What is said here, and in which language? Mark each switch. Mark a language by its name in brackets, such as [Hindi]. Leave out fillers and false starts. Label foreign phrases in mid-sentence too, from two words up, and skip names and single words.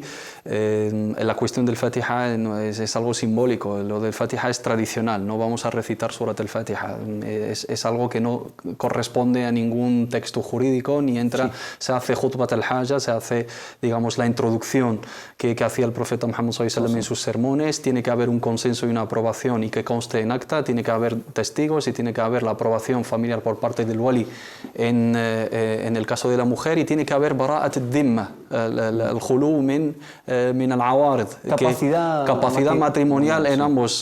[Spanish] La cuestión del Fatiha es algo simbólico, lo del Fatiha es tradicional, no vamos a recitar Surat el Fatiha, es algo que no corresponde a ningún texto jurídico, ni entra, se hace [Arabic] خطبة الحاجة, [Spanish] se hace, digamos, la introducción que hacía el profeta Muhammad [Arabic] صلى الله عليه وسلم [Spanish] en sus sermones, tiene que haber un consenso y una aprobación y que conste en acta, tiene que haber testigos y tiene que haber la aprobación familiar por parte del wali en el caso de la mujer, y tiene que haber [Arabic] براءة الذمة, [Spanish] el [Arabic] الخلو من العوارض, [Spanish] capacidad matrimonial en ambos.